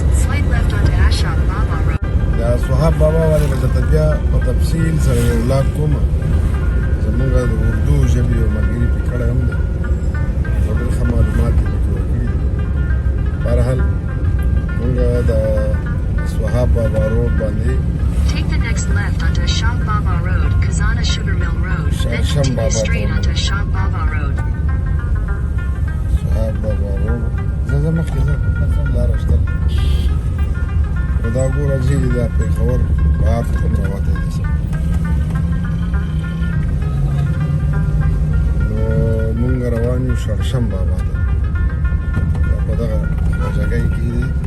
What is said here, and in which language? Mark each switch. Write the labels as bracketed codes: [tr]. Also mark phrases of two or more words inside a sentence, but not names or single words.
[ps] د صحاب بابا والے به درته بیا په تفصیل سره یو ولاګ کوم. زمونږ د اردو ژبې یو ملګري پې کړی هم دی، ډېر ښه معلومات یې پکې ورکړي دي. بهرحال مونږ د صحاب بابا روډ باندې [en] Take the next left onto Shah Baba Road, Khazana Sugar Mill Road, then continue straight onto Shah Baba Road. [ps] صحاب بابا روډ زه مخکې ځه لاره شته، خو دا ګوره چې دا پېښور بهر ته هم راوتی دی. نو مونږ روان یو شړشم بابا ته، دا په دغه خواجګۍ کې دی.